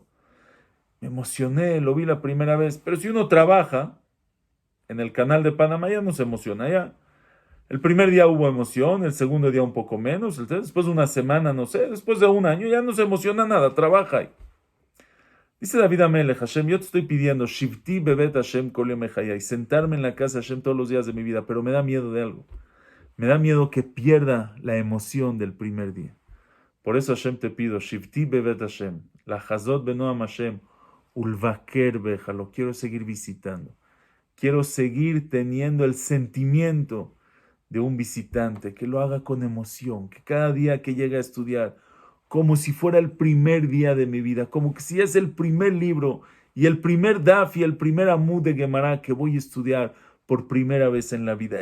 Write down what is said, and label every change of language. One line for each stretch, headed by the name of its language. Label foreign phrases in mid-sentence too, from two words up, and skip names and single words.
Spanish: Me emocioné, lo vi la primera vez. Pero si uno trabaja en el canal de Panamá, ya no se emociona, ya. El primer día hubo emoción, el segundo día un poco menos, después de una semana, no sé, después de un año ya no se emociona nada, trabaja ahí. Dice David Amelech, Hashem, yo te estoy pidiendo,
Hebrew: שבתי בבית השם כל ימי חיי,
Spanish: sentarme en la casa de Hashem todos los días de mi vida, pero me da miedo de algo. Me da miedo que pierda la emoción del primer día. Por eso Hashem te pido,
Hebrew: שבתי בבית השם, לה חזות בנועם השם, ולבקר בהיכלו,
Spanish: lo quiero seguir visitando. Quiero seguir teniendo el sentimiento de un visitante, que lo haga con emoción, que cada día que llegue a estudiar, como si fuera el primer día de mi vida, como que si es el primer libro y el primer daf y el primer amud de Gemara que voy a estudiar por primera vez en la vida.